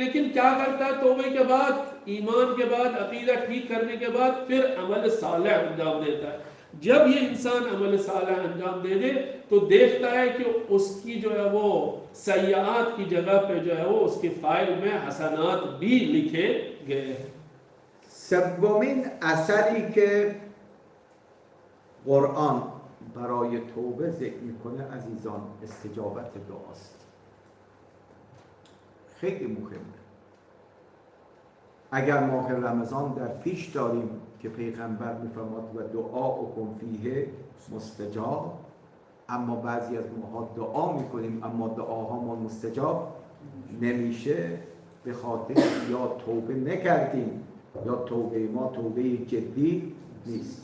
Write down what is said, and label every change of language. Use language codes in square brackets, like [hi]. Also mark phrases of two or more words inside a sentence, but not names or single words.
[ur] لیکن کیا کرتا ہے توبے کے بعد، ایمان کے بعد، عقیدہ ٹھیک کرنے کے بعد پھر عمل صالح انجام دیتا ہے. جب یہ انسان عمل صالح انجام دے دے تو دیکھتا ہے کہ اس کی جو ہے وہ سیئات کی جگہ پے جو ہے وہ اس کی فائل میں حسنات بھی لکھے گئے ہیں. [fa] سومین اثری که قرآن برای توبه ذکر میکنه عزیزان استجابت دعاست. خیلی مهمه. اگر ماه رمضان در پیش داریم که پیغمبر میفرماد [ar] و دعاءکم فیه مستجاب، [fa] اما بعضی از ماها دعا میکنیم اما دعاهامون مستجاب نمیشه به خاطر یا توبه نکردیم یا توبه ما توبه جدی نیست.